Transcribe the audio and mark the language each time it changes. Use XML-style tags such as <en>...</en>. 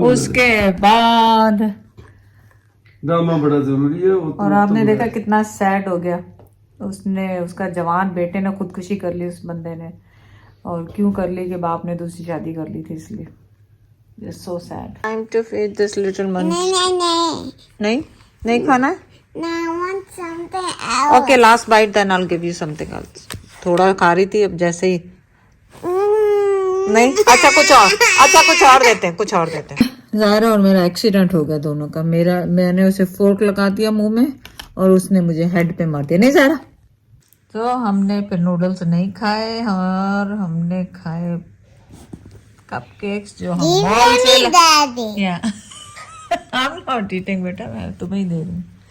<hi>उसके बाद ड्रामा बड़ा जरूरी है। और आपने देखा कितना सैड हो गया, उसका जवान बेटे ने खुदकुशी कर ली उस बंदे ने, और क्यों कर ली कि बाप ने दूसरी शादी कर ली थी, इसलिए</hi> <en>It's so sad. Time to feed this little munch.</en> <hi>नहीं खाना है?</hi> <en>No, I want something else. Okay, last bite, then I'll give you something else.</en> <hi>थोड़ा खा रही थी, अब जैसे ही नहीं। अच्छा कुछ और देते हैं। ज़ायरा और मेरा एक्सीडेंट हो गया दोनों का। मैंने उसे फोर्क लगा दिया मुंह में और उसने मुझे हेड पे मार दिया। नहीं ज़ायरा? तो हमने फिर नूडल्स नहीं खाए और हमने खाए कपकेक्स जो हम मॉल से या</hi> <en>I'm not eating</en> <hi>बेटा, मैं तुम्हें ही दे रही हूँ।</hi>